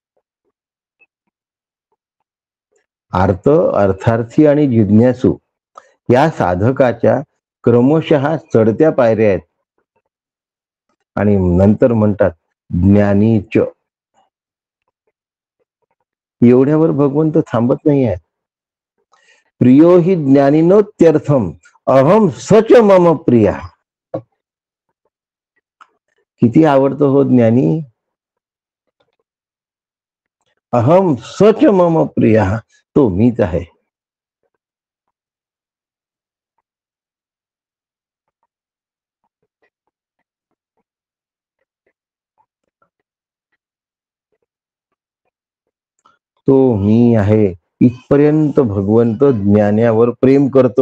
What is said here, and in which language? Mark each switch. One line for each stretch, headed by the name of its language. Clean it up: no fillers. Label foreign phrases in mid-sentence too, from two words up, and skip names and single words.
Marathi: आर्त, अर्थार्थी आणि जिज्ञासू या साधकाच्या क्रमशः चढत्या पायऱ्या आहेत. आणि नंतर म्हणतात ज्ञानीच. एवढ्यावर भगवंत थांबत नाही आहे.
Sanskrit: प्रियो हि ज्ञानिनोत्यर्थम अहम सच मम प्रिया.
Marathi: किती आवडतो हो ज्ञानी.
Sanskrit: अहम सच मम प्रिया,
Marathi: तो मीच आहे. तो मी आहे इथपर्यंत भगवंत ज्ञानावर प्रेम करतो.